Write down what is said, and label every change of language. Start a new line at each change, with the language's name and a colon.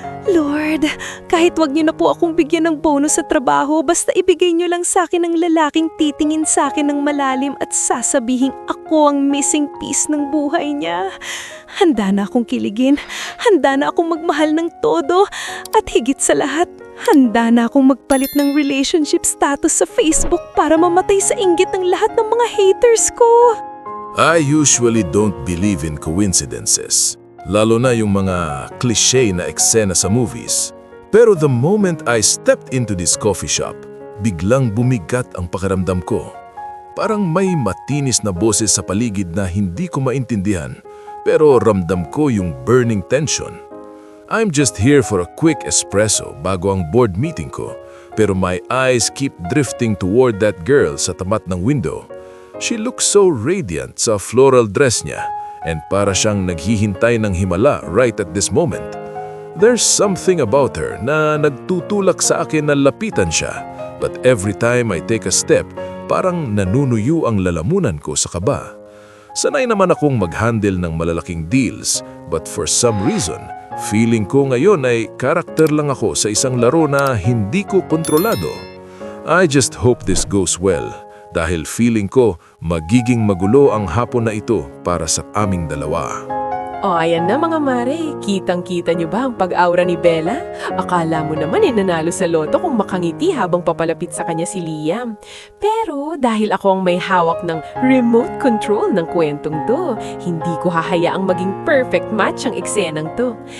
Filipino: Lord, kahit wag niyo na po akong bigyan ng bonus sa trabaho, basta ibigay niyo lang sa akin ang lalaking titingin sa akin ng malalim at sasabihing ako ang missing piece ng buhay niya. Handa na akong kiligin, handa na akong magmahal ng todo, at higit sa lahat, handa na akong magpalit ng relationship status sa Facebook para mamatay sa inggit ng lahat ng mga haters ko.
English: I usually don't believe in coincidences.
Filipino: Lalo na yung mga cliché na eksena sa movies.
English: Pero the moment I stepped into this coffee shop,
Filipino: biglang bumigat ang pakiramdam ko. Parang may matinis na boses sa paligid na hindi ko maintindihan, pero ramdam ko yung burning tension.
English: I'm just here for a quick espresso bago ang board meeting ko, pero my eyes keep drifting toward that girl
Filipino: sa tapat ng
English: window. She looks so radiant sa floral dress niya, and
Filipino: para siyang naghihintay ng himala
English: right at this moment. There's something about her
Filipino: na nagtutulak sa akin na lapitan siya,
English: but every time I take a step,
Filipino: parang nanunuyo ang lalamunan ko sa kaba. Sanay naman akong mag-handle ng malalaking deals,
English: but for some reason,
Filipino: feeling ko ngayon ay karakter lang ako sa isang laro na hindi ko kontrolado.
English: I just hope this goes well.
Filipino: Dahil feeling ko magiging magulo ang hapon na ito para sa aming dalawa. O ayan na mga mare, kitang-kita nyo ba ang pag-aura ni Bella? Akala mo naman nanalo sa loto kung makangiti habang papalapit sa kanya si Liam. Pero dahil ako ang may hawak ng remote control ng kwentong to, hindi ko hahayaang maging perfect match ang eksenang to.